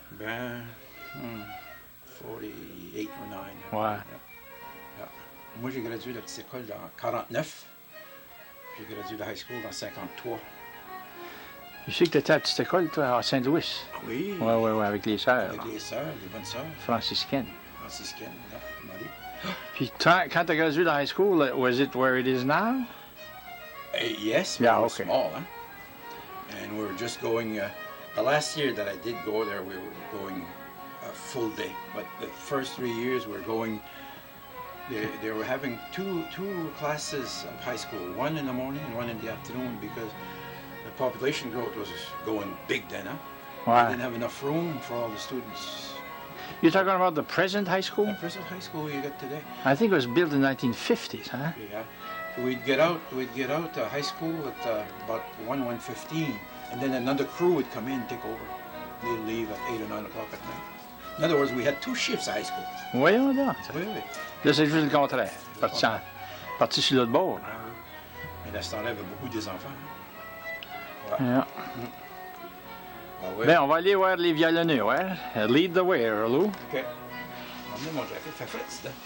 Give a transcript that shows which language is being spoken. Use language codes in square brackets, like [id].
[fr] Ben, 48 ou 9. Ouais. [en] Yeah. [fr] Moi, j'ai gradué de la petite école en 49. J'ai gradué de la high school en 53. Je sais que tu étais à la petite école, toi, à Saint-Louis. Ah oui? Oui, avec les sœurs. Avec les sœurs, les bonnes sœurs, Franciscaines. franciscaines, là, Marie. Puis quand tu as gradué de high school, [en] was it where it is now? Yes, Yeah, we were okay. small, huh? And we were just going, the last year that I did go there, we were going a full day. But the first 3 years we were going, they were having two classes of high school, one in the morning and one in the afternoon because the population growth was going big then, huh? They [fr] Ouais. [en] didn't have enough room for all the students. You're talking about the present high school? The present high school you got today. I think it was built in the 1950s, huh? Yeah. We'd get out high school at about 1:15, and then another crew would come in and take over. They'd leave at 8 or 9 o'clock at night. In other words, we had 2 shifts at high school. [fr] Voyons donc. Oui, oui. Là, c'est juste le contraire. Parti sur l'autre bord. là. Mais à ce temps-là, il y avait beaucoup des enfants. Ouais. [en] Yeah. [fr] Ah oui. Ben, on va aller voir les violonneux, ouais? [en] Lead the way, Lou. OK. [fr] On va emmener mon jacket. Il fait frais, c'est